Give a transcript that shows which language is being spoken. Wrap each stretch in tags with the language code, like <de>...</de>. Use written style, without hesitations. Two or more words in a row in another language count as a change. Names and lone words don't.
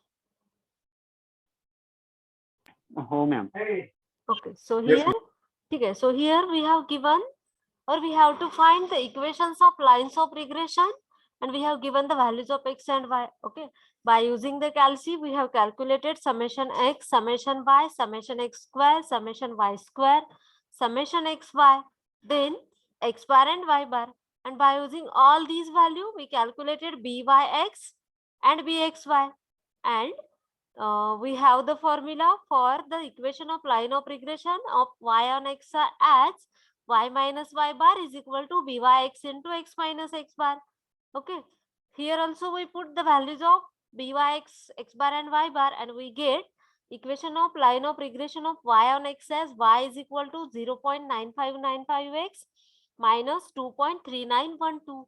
<mr>हो मॅम.</mr> <en>Okay, so Yes, here, okay, so here we have given, or we have to find the equations of lines of regression, and we have given the values of x and y. Okay, by using the calci, we have calculated summation x, summation y, summation x square, summation y square, summation x y, then x bar and y bar. And by using all these value, we calculated byx and bxy, and we have the formula for the equation of line of regression of y on x as y minus y bar is equal to byx into x minus x bar. Okay, here also we put the values of byx, x bar and y bar, and we get equation of line of regression of y on x as y is equal to 0.9595x minus 2.3912.</en>